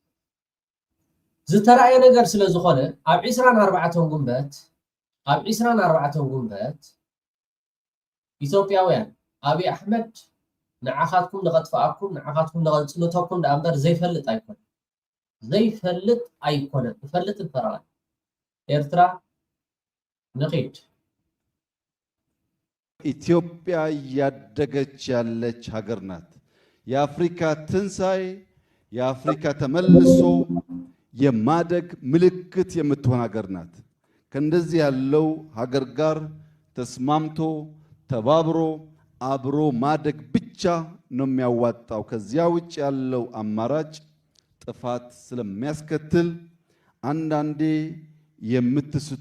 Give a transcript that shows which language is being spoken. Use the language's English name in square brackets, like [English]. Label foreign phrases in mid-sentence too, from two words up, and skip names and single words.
[Tigrinya] ዝተረኣየ ነገር ስለ ዝኾነ ኣብ 24 ጉንበት ኢትዮጵያውያን አብይ አሕመድ ንዓኻትኩም ንኸጥፍኣኩም ንዓኻትኩም ንኸፅንተኩም ዳእምበር ዘይፈልጥ ኣይኮነን ይፈልጥ እንፈራላ ኤርትራ ንኺድ [Amharic] ኢትዮጵያ ያደገች ያለች ሀገር ናት። የአፍሪካ ትንሳኤ የአፍሪካ ተመልሶ የማደግ ምልክት የምትሆን ሀገር ናት። ከእንደዚህ ያለው ሀገር ጋር ተስማምቶ ተባብሮ አብሮ ማደግ ብቻ ነው የሚያዋጣው። ከዚያ ውጭ ያለው አማራጭ ጥፋት ስለሚያስከትል አንዳንዴ የምትስቱ